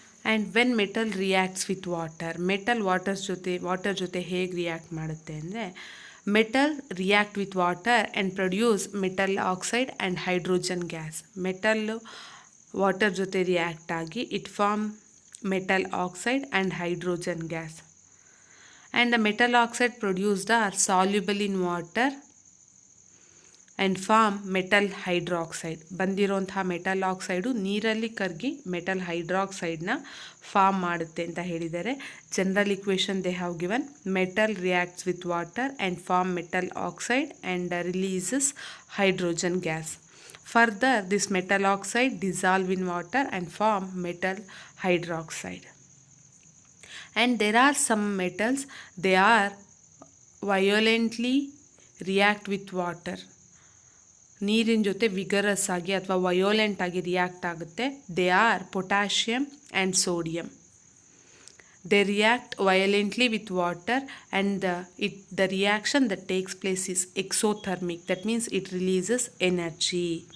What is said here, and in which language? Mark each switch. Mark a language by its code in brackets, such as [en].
[en] And when metal reacts with water, [kn] metal water ಜೊತೆ ಹೇಗೆ react ಮಾಡುತ್ತೆ ಅಂದರೆ, [en] metal react with water and produce metal oxide and hydrogen gas. [kn] metal water ಜೊತೆ react ಆಗಿ [en] It form metal oxide and hydrogen gas. And the metal oxide produced are soluble in water and form metal hydroxide. [kn] ಬಂದಿರೋಂತಹ metal oxide ನೀರಲ್ಲಿ ಕರಗಿ metal ಹೈಡ್ರಾಕ್ಸೈಡ್ನ form ಮಾಡುತ್ತೆ ಅಂತ ಹೇಳಿದ್ದಾರೆ. [en] General equation they have given: metal reacts with water and form metal oxide and releases hydrogen gas. Further, this metal oxide dissolve in water and form metal hydroxide. And there are some metals, they are violently react with water. [kn] ನೀರಿನ ಜೊತೆ vigorous ಆಗಿ ಅಥವಾ ವಯೋಲೆಂಟ್ ಆಗಿ react ಆಗುತ್ತೆ. [en] They are potassium and sodium. They react violently with water and the reaction that takes place is exothermic. That means it releases energy.